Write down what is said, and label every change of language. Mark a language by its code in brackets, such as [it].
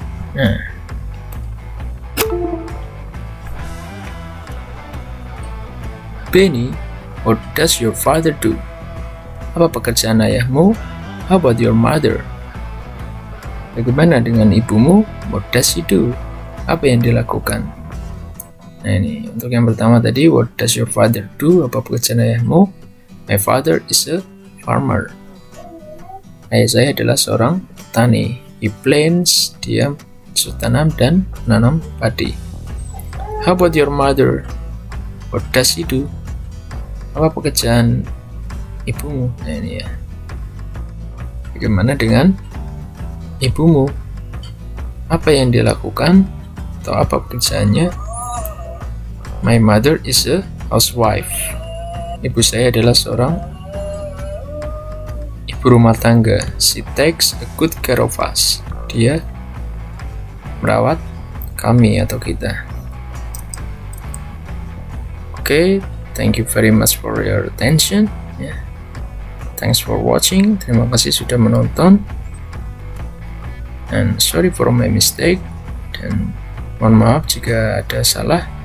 [en] Nah, Benny, what does your father do? [id] Apa pekerjaan ayahmu? [en] How about your mother? [id] Bagaimana dengan ibumu? [en] What does she do? [id] Apa yang dilakukan? Nah, ini untuk yang pertama tadi, [en] what does your father do? [id] Apa pekerjaan ayahmu? [en] My father is a farmer. [id] Ayah saya adalah seorang petani. [en] He plants, [id] dia tanam dan menanam padi. [en] How about your mother? What does she do? [id] Apa pekerjaan ibumu? Nah, ini ya. Bagaimana dengan ibumu? Apa yang dia lakukan? Atau apa pekerjaannya? [en] My mother is a housewife. [id] Ibu saya adalah seorang ibu rumah tangga. [en] She takes a good care of us. [id] Dia merawat kami atau kita. [en] Okay, thank you very much for your attention. Yeah. Thanks for watching. [id] Terima kasih sudah menonton. [en] And sorry for my mistake. [id] Dan mohon maaf jika ada salah.